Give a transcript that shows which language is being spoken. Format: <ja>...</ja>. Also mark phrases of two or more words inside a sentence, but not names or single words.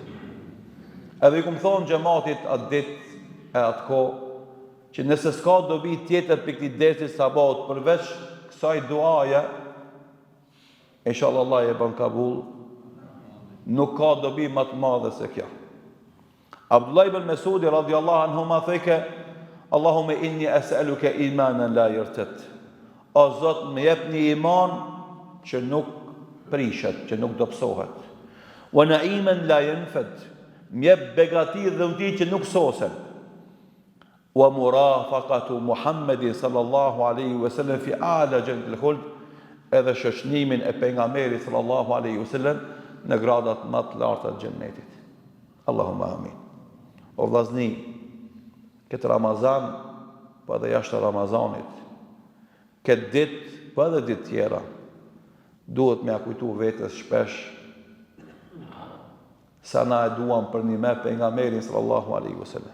<sq>Edhe i kum thonë xhamatit atë ditë e atë kohë, që nëse s'ka dobi tjetër për këtij dersi sabahut përveç kësaj duaje, inshallah Allah e bën kabul, nuk ka dobi më të madhe se kjo.</sq> <ar>عبد الله بن مسعود رضي الله عنه</ar> <sq>ma theke,</sq> <ar>اللهم إني أسألك إيمانا لا يرتد.</ar> <sq>O Zot, më jep një iman që nuk prishet, që nuk dobësohet.</sq> <ar>ونعيما لا ينفد.</ar> <sq>Më jep begati dhe udhëti që nuk sosen.</sq> <ar>ومرافقة محمد صلى الله عليه وسلم في أعلى جنة الخلد,</ar> <sq>edhe shoqënimin e pejgamberit</sq> <ar>صلى الله عليه وسلم</ar> <sq>në gradat më të larta të xhennetit.</sq> <ar>اللهم آمين.</ar> <sq>O vllazni, këtë Ramazan, po edhe jashtë Ramazanit, këtë ditë, po edhe ditë tjera, duhet me kujtu vetes shpesh sa na e duam për një me pejgamberin</sq> <ar>صلى الله عليه وسلم.</ar>